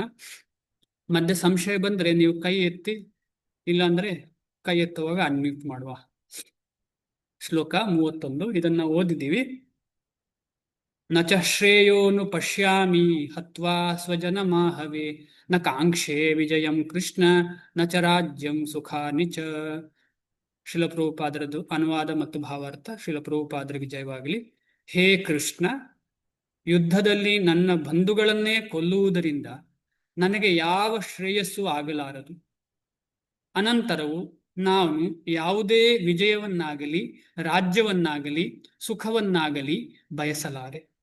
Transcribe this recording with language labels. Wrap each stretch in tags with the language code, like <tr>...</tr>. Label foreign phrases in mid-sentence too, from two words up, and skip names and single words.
<kn>ಮಧ್ಯೆ ಸಂಶಯ ಬಂದ್ರೆ ನೀವು ಕೈ ಎತ್ತಿ, ಇಲ್ಲಾಂದ್ರೆ ಕೈ ಎತ್ತುವಾಗ ಅನ್ಮ್ಯೂಟ್ ಮಾಡುವ. ಶ್ಲೋಕ 31 ಇದನ್ನ ಓದಿದ್ದೀವಿ.</kn> <sa>ನ ಚ ಶ್ರೇಯೋನು ಪಶ್ಯಾಮಿ ಹತ್ವಾ ಸ್ವಜನ ಮಾಹವೇ ನ ಕಾಂಕ್ಷೆ ವಿಜಯಂ ಕೃಷ್ಣ ನ ಚ ರಾಜ್ಯಂ ಸುಖಾನಿ ಚ.</sa> <kn>ಶಿಲಪ್ರಭುಪಾದರದು ಅನುವಾದ ಮತ್ತು ಭಾವಾರ್ಥ. ಶಿಲಪ್ರಭುಪಾದರಿಗೆ ಜಯವಾಗಲಿ. ಹೇ ಕೃಷ್ಣ, ಯುದ್ಧದಲ್ಲಿ ನನ್ನ ಬಂಧುಗಳನ್ನೇ ಕೊಲ್ಲುವುದರಿಂದ ನನಗೆ ಯಾವ ಶ್ರೇಯಸ್ಸು ಆಗಲಾರದು. ಅನಂತರವು ನಾನು ಯಾವುದೇ ವಿಜಯವನ್ನಾಗಲಿ ರಾಜ್ಯವನ್ನಾಗಲಿ ಸುಖವನ್ನಾಗಲಿ ಬಯಸಲಾರೆ.</kn>